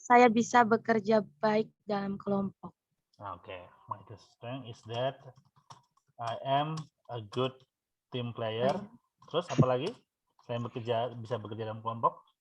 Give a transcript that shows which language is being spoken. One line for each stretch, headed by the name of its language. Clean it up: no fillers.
Indonesian: Saya bisa bekerja baik dalam kelompok.
English: Okay, my greatest strength is that I am a good team player.
Indonesian: Terus apa lagi? Saya bisa bekerja dalam kelompok?